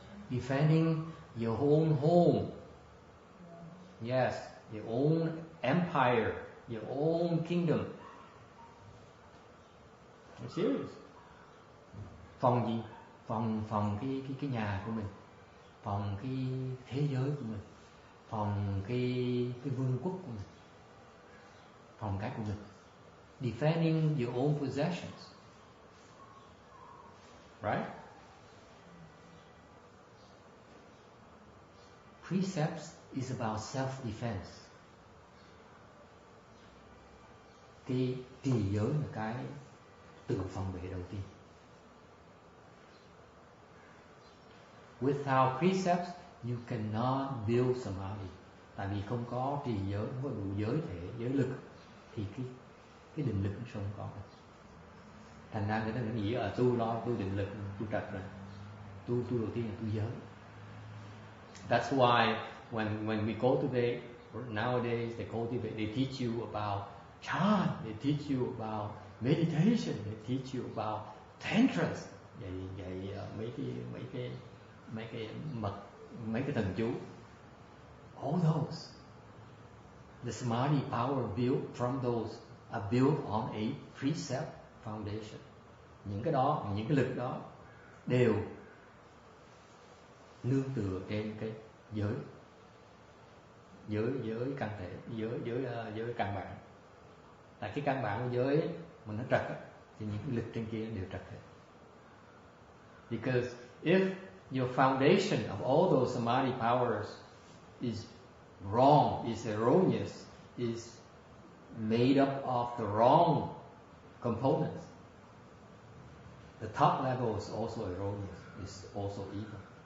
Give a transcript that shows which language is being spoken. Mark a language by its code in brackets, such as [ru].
[en] Defending your own home. Yes, your own empire, your own kingdom. I'm serious. [vi] Phòng gì? Phòng cái nhà của mình, phòng cái thế giới của mình, phòng cái vương quốc của mình, phòng cái của mình. [en] Defending your own possessions. Right? Precepts is about self-defense. [vi] Cái trì giới là cái tự phòng vệ đầu tiên. [en] Without precepts, you cannot build samadhi. [vi] Tại vì không có trì giới, không có đủ giới thể, giới lực, thì cái định lực nó không có. Thành ra người ta nghĩ tu định lực, tu trật rồi. Tu đầu tiên là tu giới. [en] That's why when we cultivate, nowadays they teach you about chant, they teach you about meditation, they teach you about tantras, [vi] dạy mấy cái thần chú. [en] All those, the samadhi power built from those are built on a precept foundation. [vi] Những cái đó, những cái lực đó đều nương tựa trên cái giới căn thể, giới căn bản. Là cái căn bản của giới mà nó trật á, thì những cái lực trên kia đều trật hết. [en] Because if your foundation of all those samadhi powers is wrong, is erroneous, is made up of the wrong components, the top level is also erroneous, is also evil.